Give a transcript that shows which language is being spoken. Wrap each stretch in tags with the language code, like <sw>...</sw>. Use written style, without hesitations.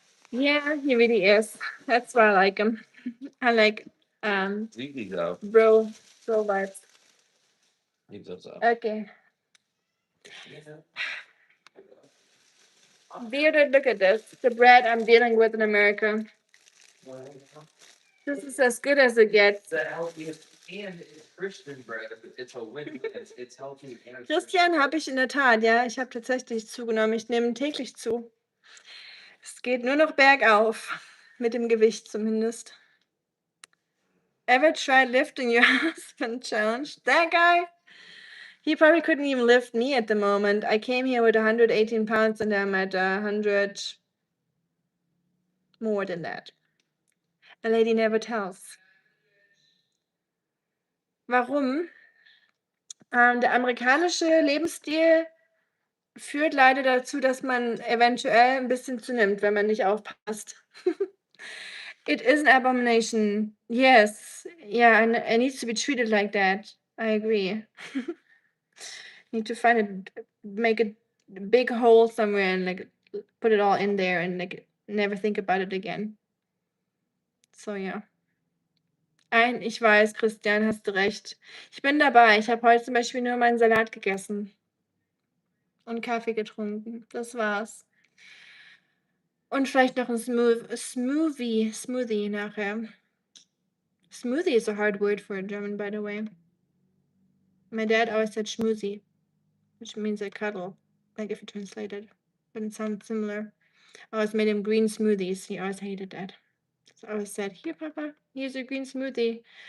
<en>Yeah, he really is. That's why I like him. I like bro vibes. Okay. Bearded, look at this. The bread I'm dealing with in America. This is as good as it gets. The healthiest and it's Christian bread. It's a win-win. It's healthy and it's</en> <de>Christian habe ich in der Tat, ja. Ich habe tatsächlich zugenommen. Ich nehme täglich zu. Es geht nur noch bergauf. Mit dem Gewicht zumindest.</de> <en>Ever tried lifting your husband challenge? That guy? He probably couldn't even lift me at the moment. I came here with 118 pounds and I'm at 100 more than that. A lady never tells.</en> <de>Warum? Der amerikanische Lebensstil führt leider dazu, dass man eventuell ein bisschen zunimmt, wenn man nicht aufpasst.</de> <en>It is an abomination. Yes. Yeah, and it needs to be treated like that. I agree. Need to find make a big hole somewhere and like put it all in there and like never think about it again.</en> <de>So ja. Ich weiß, Christian, hast du recht. Ich bin dabei. Ich habe heute zum Beispiel nur meinen Salat gegessen und Kaffee getrunken. Das war's. Und vielleicht noch ein Smoothie nachher.</de> <en>Smoothie is a hard word for a German, by the way. My dad always said schmoozy, which means a cuddle, like if you translate it. But it sounds similar. I always made him green smoothies. He always hated that. So I always said, "Here, Papa, here's a green smoothie."</en>